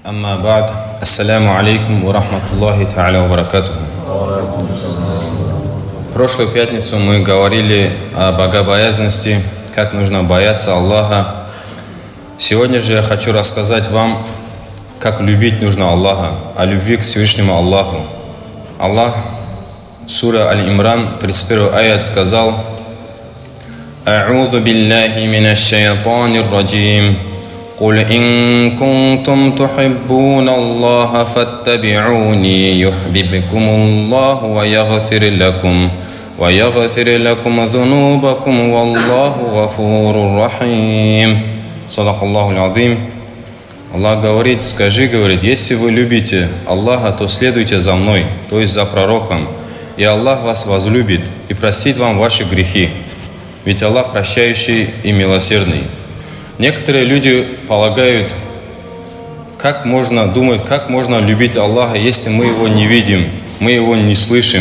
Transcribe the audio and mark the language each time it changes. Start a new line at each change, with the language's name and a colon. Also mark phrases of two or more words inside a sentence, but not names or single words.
Arabic: أما بعد. السلام عليكم ورحمة الله تعالى وبركاته.
Russian: В прошлую пятницу мы говорили о богобоязненности, как нужно бояться Аллаха. Сегодня же я хочу рассказать вам, как любить нужно Аллаха, о любви к Всевышнему Аллаху. Аллах, сура Аль-Имран, 31 аят сказал:
Arabic: «أعوذ بالله من الشيطان الرجيم. قل إن كنتم تحبون الله فاتبعوني يحببكم الله ويغفر لكم ذنوبكم والله غفور رحيم». صدق الله العظيم.
Russian: Аллах говорит: скажи, говорит, если вы любите Аллаха, то следуйте за мной, то есть за пророком, и Аллах вас возлюбит и простит вам ваши грехи, ведь Аллах прощающий и милосердный. Некоторые люди полагают, как можно думать, как можно любить Аллаха, если мы Его не видим, мы Его не слышим.